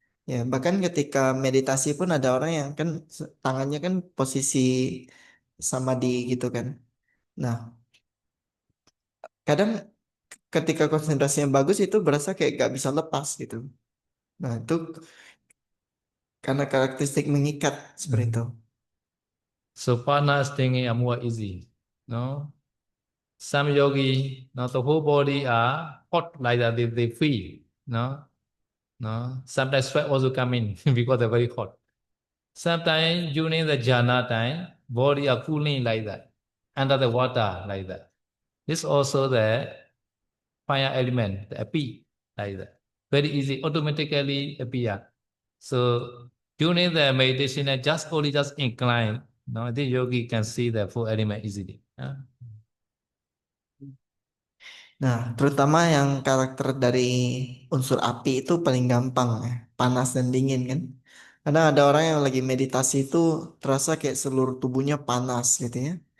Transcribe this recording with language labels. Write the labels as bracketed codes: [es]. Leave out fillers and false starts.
[id] Ya bahkan ketika meditasi pun ada orang yang kan tangannya kan posisi samadhi gitu kan. Nah kadang ketika konsentrasinya bagus itu berasa kayak gak bisa lepas gitu. Nah itu karena karakteristik mengikat seperti itu. [en] So partners thinking are more easy. No? Some yogi, no, the whole body are hot like that, they feel. No? No? Sometimes sweat also come in because they're very hot. Sometimes during the jhana time, body are cooling like that, under the water like that. This also the fire element, the api, like that. Very easy, automatically appear. So during the meditation, just incline. No, the yogi can see the four element easily. [id] Nah, terutama yang karakter dari unsur api itu paling gampang ya, panas dan dingin kan. Kadang ada orang yang lagi meditasi itu terasa kayak seluruh tubuhnya panas gitu ya.